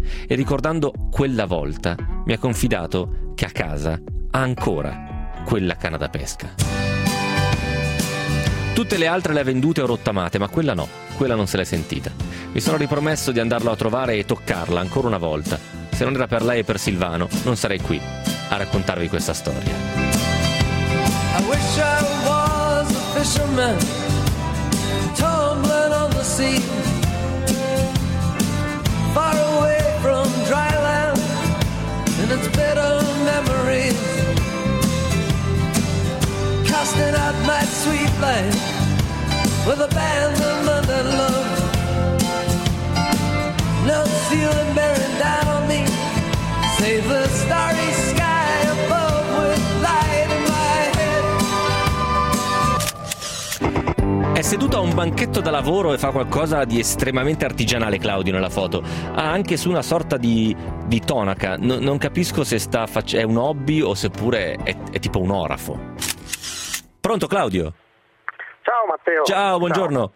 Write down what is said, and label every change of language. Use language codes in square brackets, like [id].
[it] E ricordando quella volta, mi ha confidato che a casa ha ancora quella canna da pesca. Tutte le altre le ha vendute o rottamate, ma quella no, quella non se l'è sentita. Mi sono ripromesso di andarlo a trovare e toccarla ancora una volta. Se non era per lei e per Silvano, non sarei qui a raccontarvi questa storia. [en] I wish I was a fisherman, tumbling on the sea, far away from dry land and its bitter memories, casting out my sweet life with abandonment and love. No ceiling bearing down on me, save the starry sky above with light in my head. [it] È seduto a un banchetto da lavoro e fa qualcosa di estremamente artigianale Claudio nella foto. Ha anche su una sorta di tonaca. Non capisco se è un hobby o seppure è tipo un orafo. Pronto Claudio? Ciao Matteo. Ciao, buongiorno. Ciao.